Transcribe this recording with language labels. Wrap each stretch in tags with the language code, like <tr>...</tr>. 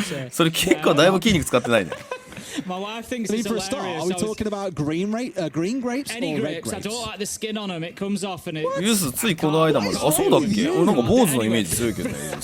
<ja>それ結構だいぶ筋肉使ってないね。</ja> <en>My wife thinks it's hilarious. Are we talking about green grapes? Any grapes? I don't like the skin on them. It comes off and it.</en> <ja>ユースついこの間まで。あ、そうだっけ？俺なんか坊主のイメージ強いけどね。</ja>